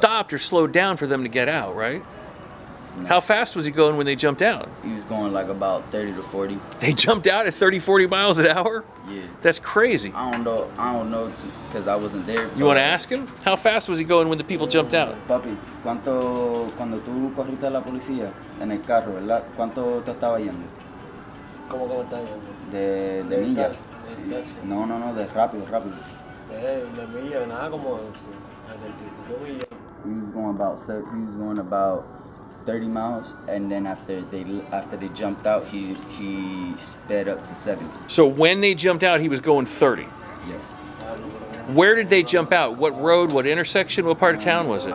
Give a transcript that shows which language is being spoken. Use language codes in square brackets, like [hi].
[en] stopped or slowed down for them to get out, right? No. How fast was he going when they jumped out? He was going like about 30 to 40. They jumped out at 30, 40 miles an hour? Yeah. That's crazy. I don't know because I wasn't there. You want to ask him? How fast was he going when the people jumped out? [es] Papi, cuando tú corriste a la policía en el carro, ¿verdad? ¿Cuánto te estaba yendo? ¿Cómo que me está yendo? De millas. Sí. No, de rápido. De millas, nada como 75 millas. [en] He was going about 30 miles, and then after they jumped out, he sped up to 70. So when they jumped out, he was going 30. Yes. Where did they jump out? What road? What intersection? What part of town was it?